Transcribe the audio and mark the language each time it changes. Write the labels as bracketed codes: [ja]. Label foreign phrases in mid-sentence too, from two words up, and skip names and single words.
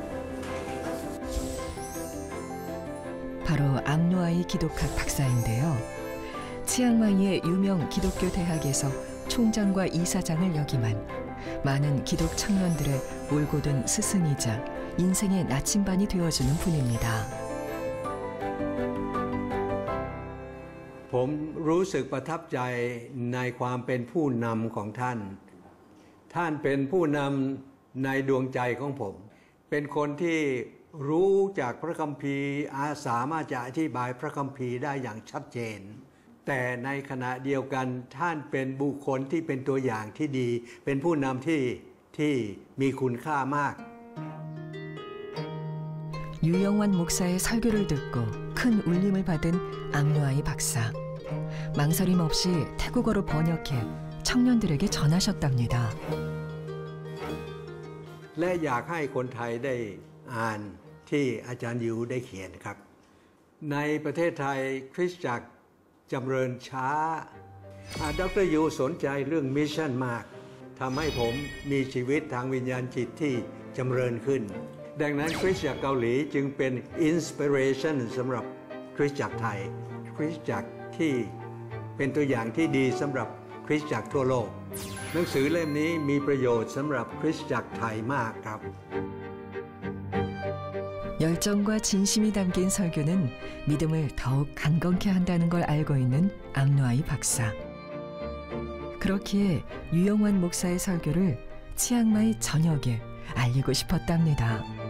[ko] 바로 암누아이 기독학 박사인데요. 치앙마이의 유명 기독교 대학에서 총장과 이사장을 역임한 많은 기독 청년들의 올곧은 스승이자 인생의 나침반이 되어주는 분입니다. [th] ผมรู้สึกประทับใจในความเป็นผู้นำของท่าน ท่านเป็นผู้นำในดวงใจของผม เป็นคนที่รู้จากพระคัมภีร์สามารถจะอธิบายพระคัมภีร์ได้อย่างชัดเจน แต่ในขณะเดียวกันท่านเป็นบุคคลที่เป็นตัวอย่างที่ดี เป็นผู้นำที่มีคุณค่ามาก [ko] 유영환 목사의 설교를 듣고 큰 울림을 받은 암누아이 박사. 망설임 없이 태국어로 번역해 청년들에게 전하셨답니다. [th] และอยากให้คนไทยได้อ่านที่อาจารย์ยูได้เขียนครับ ในประเทศไทยคริสตจักรจำเริญช้าดร. ยูสนใจเรื่องมิชชั่นมากทำให้ผมมีชีวิตทางวิญญาณจิตที่จำเริญขึ้น ดังนั้นคริสตจักรเกาหลีจึงเป็นอินสปิเรชันสำหรับคริสตจักรไทยคริสตจักรที่เป็นตัวอย่างที่ดีสำหรับคริสตจักรทั่วโลกหนังสือเล่มนี้มีประโยชน์สำหรับคริสตจักรไทยมากครับ [ko] 열정과 진심이 담긴 설교는 믿음을 더욱 강건케 한다는 걸 알고 있는 암누아이 박사. 그렇기에 유영환 목사의 설교를 치앙마이 전역에 알리고 싶었답니다.